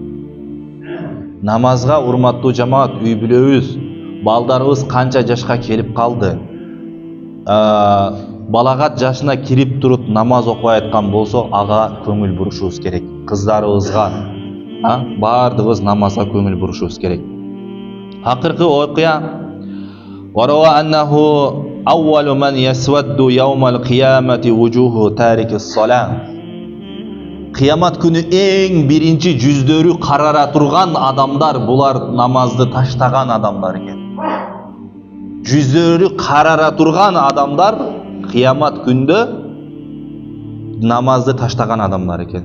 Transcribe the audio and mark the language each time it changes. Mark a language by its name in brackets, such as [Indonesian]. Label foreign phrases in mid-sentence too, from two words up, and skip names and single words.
[Kyrgyz] Намазга урматтуу жамаат, үй бүлөбүз, балдарыбыз канча жашка келип калды. Балагат жашына кирип туруп намаз окубай аткан болсо, ага көңүл бурушубуз керек. Кыздарыбызга, бардыгыбыз намазга көңүл бурушубуз керек. Акыркы окуя [Arabic] وروى أنه أول من يسود يوم القيامة وجوه تارك الصلاة. [Kyrgyz] Кыямат күнү эң биринчи жүздөрү карара турган адамдар, булар намазды таштаган адамдар экен. Жүздөрү карара турган адамдар кыямат күндө намазды таштаган адамдар экен.